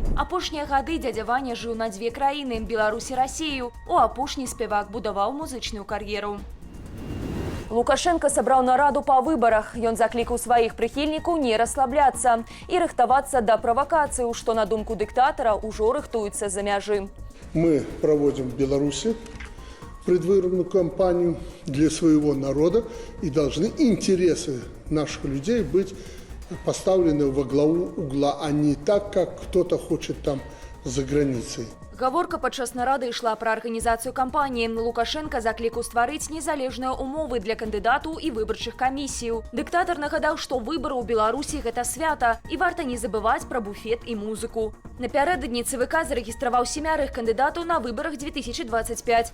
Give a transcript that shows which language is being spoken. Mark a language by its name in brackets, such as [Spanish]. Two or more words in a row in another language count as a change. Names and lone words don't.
[Belarusian] Апошнія гады дзядзя Ваня жыў на дзве краіны – Беларусь і Расію. У апошні спевак будаваў музычную кар'еру. Лукашенко сабраў нараду па выбарах. Ён заклікаў сваіх прыхільнікаў не расслабляцца і рыхтавацца да правакацыі, што, на думку дыктатара, ужо рыхтуецца за мяжы. [Russian] Мы проводим в Беларуси предвыборную кампанию для своего народа, и должны интересы наших людей быть поставлены во главу угла, а не так, как кто-то хочет там за границей. [Belarusian] Гаворка падчас нарады ішла пра арганізацыю кампаніі. Лукашенко заклікаў стварыць незалежныя умовы для кандыдатаў і выбарчых камісіяў. Дыктатар нагадаў, што выбары ў Беларусі гэта свята, і варта не забываць пра буфет і музыку. Напярэдадні ЦВК зарэгістраваў 7 кандыдатаў на выбарах 2025.